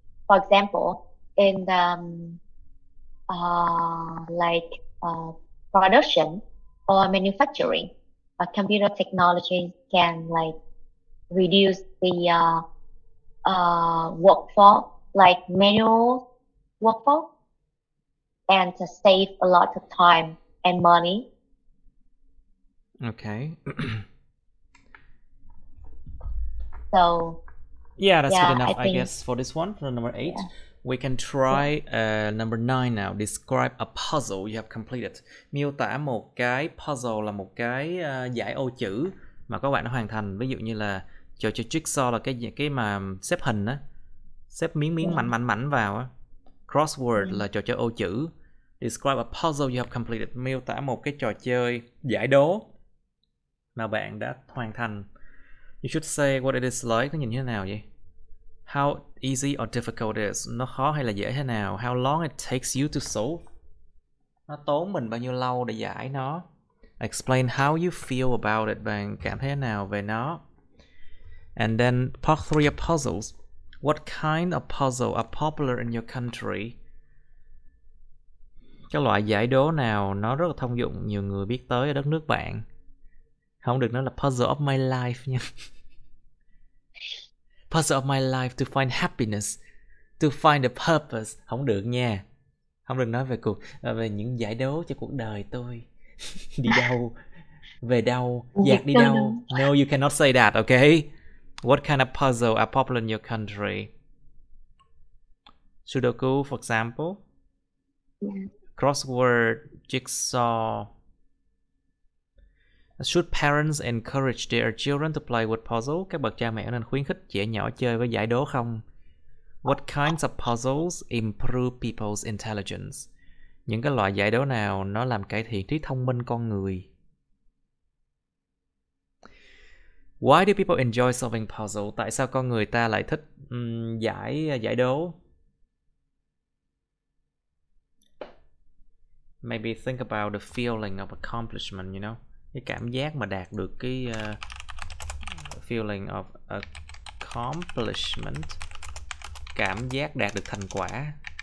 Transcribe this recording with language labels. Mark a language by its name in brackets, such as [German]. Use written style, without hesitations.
[English] For example, in production or manufacturing, computer technologies can like reduce the workforce, like manual workforce, and to save a lot of time and money. Okay. So yeah, that's good enough, I guess, for this one, for number 8. We can try number 9 now. Describe a puzzle you have completed. [Vietnamese] Miêu tả một cái puzzle là một cái giải ô chữ mà các bạn đã hoàn thành. Ví dụ như là trò chơi jigsaw là cái mà xếp hình á, xếp miếng mảnh vào á. Crossword là trò chơi ô chữ. [English] Describe a puzzle you have completed. [Vietnamese] Miêu tả một cái trò chơi giải đố mà bạn đã hoàn thành. [English] You should say what it is like. [Vietnamese] Nó nhìn như thế nào vậy? [English] How easy or difficult it is. [Vietnamese] Nó khó hay là dễ thế nào? [English] How long it takes you to solve. [Vietnamese] Nó tốn mình bao nhiêu lâu để giải nó. [English] Explain how you feel about it. [Vietnamese] Bạn cảm thấy thế nào về nó. [English] And then part 3 of puzzles. What kind of puzzle are popular in your country? [Vietnamese] Cái loại giải đố nào nó rất là thông dụng, nhiều người biết tới ở đất nước bạn. Không được nói là [English] puzzle of my life [Vietnamese] nha. [English] Puzzle of my life to find happiness, to find a purpose. [Vietnamese] Không được nha. Không được nói về những giải đố cho cuộc đời tôi. Đi đâu, về đâu, dạt đi đâu. [English] No, you cannot say that, okay? What kind of puzzle are popular in your country? Sudoku, for example. Crossword, jigsaw. Should parents encourage their children to play with puzzle? [Vietnamese] Các bậc cha mẹ nên khuyến khích trẻ nhỏ chơi với giải đố không? [English] What kinds of puzzles improve people's intelligence? [Vietnamese] Những cái loại giải đố nào nó làm cải thiện trí thông minh con người? [English] Why do people enjoy solving puzzle? [Vietnamese] Tại sao con người ta lại thích giải đố? [English] Maybe think about the feeling of accomplishment, you know? [Vietnamese] Cái cảm giác mà đạt được cái [English] feeling of accomplishment, [Vietnamese] cảm giác đạt được thành quả.